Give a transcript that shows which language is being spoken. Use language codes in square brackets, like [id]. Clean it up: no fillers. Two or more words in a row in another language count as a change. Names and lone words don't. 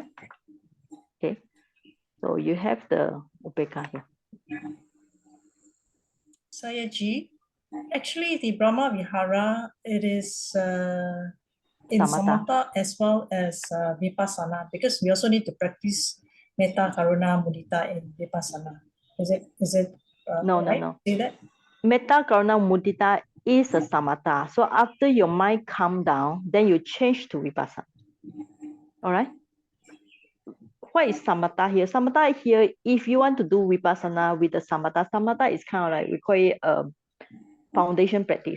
[en] Okay. So you have the Upeka here. Sayaji, actually the Brahma Vihara, it is in Samatha. samatha as well as vipassana, because we also need to practice [pi] metta, karuna, mudita [en] in vipassana. Is it No. See that? [pi] Metta, Karuna, Mudita [en] is a samatha. So after your mind calm down, then you change to vipassana. All right. What is samatha here? Samatha here, if you want to do vipassana with the samatha is kind of like, we call it a foundation practice.